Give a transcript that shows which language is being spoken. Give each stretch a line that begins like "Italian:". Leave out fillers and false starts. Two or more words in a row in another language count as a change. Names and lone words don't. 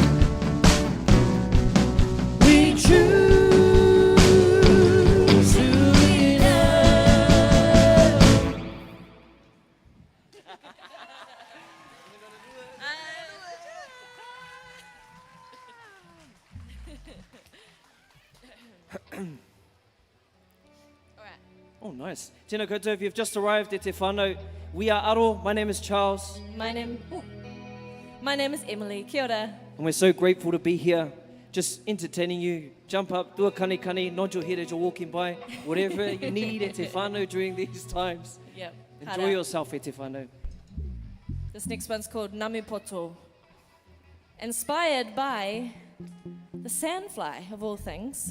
English: We choose who we love. All right. Oh, nice.
Māori: Tēnā koutou,
English: if you've just arrived at Te Whānau, we are Aro. My name is Charles. My name is Emily.
Māori: Kia ora.
English: And we're so grateful to be here, just entertaining you. Jump up, do a kani kani, nod your head as you're walking by. Whatever you need at Te Whānau during these times. Yep. Enjoy yourself at Te Whānau. This next one's called Namu Poto. Inspired by the sandfly, of all things.